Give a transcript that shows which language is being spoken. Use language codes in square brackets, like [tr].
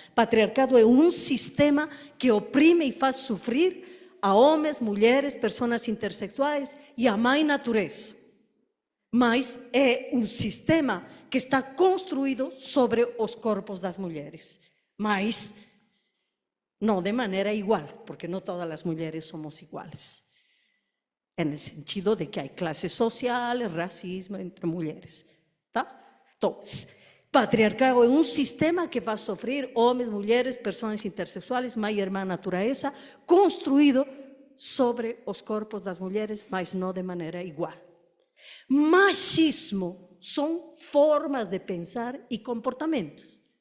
[pt] Patriarcado é um sistema que oprime e faz sofrer a homens, mulheres, pessoas intersexuais e a mãe natureza. Mas é um sistema que está construído sobre os corpos das mulheres. Mas não de maneira igual, porque não todas as mulheres somos iguais. [es] en el sentido de que hay clases sociales, racismo entre mulheres, tá? [pt] Entonces, patriarcado é um sistema que vai sofrer homens, mulheres, pessoas intersexuais, mãe e irmã natureza, construído sobre os corpos das mulheres, mas não de maneira igual. Machismo são formas de pensar e comportamentos.